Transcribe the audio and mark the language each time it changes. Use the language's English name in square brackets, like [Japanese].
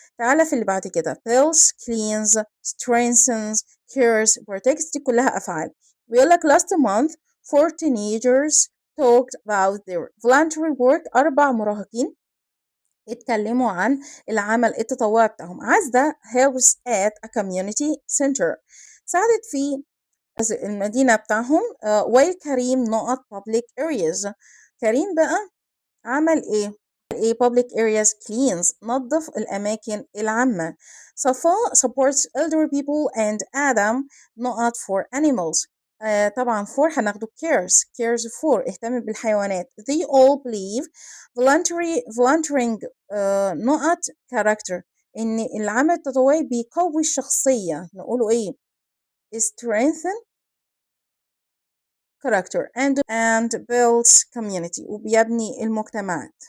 [Arabic] تعالى في اللي بعد كده [English] builds cleans strengthens cares protects [Arabic] دي كلها أفعال. [English] بيقولك last month 4 teenagers talked about their voluntary work [Arabic] 4 مراهقين اتكلموا عن العمل التطوعي بتاعهم. عزة [English] helps at a community center [Arabic] ساعدت في المدينة بتاعهم [English] while [Arabic] كريم نقط [English] public areas [Arabic] كريم بقى عمل ايه [English] public areas cleans [Arabic] نظف الأماكن العامة. [English] صفاء supports elder people and Adam [Arabic] نقط [English] for animals [Arabic] طبعا [English] for [Arabic] هناخده [English] cares for [Arabic] اهتم بالحيوانات. [English] they all believe volunteering [Arabic] نقط [English] character [Arabic] إن العمل التطوعي بيقوي الشخصية نقوله إيه [English] strengthen character and builds community [Arabic] وبيبني المجتمعات.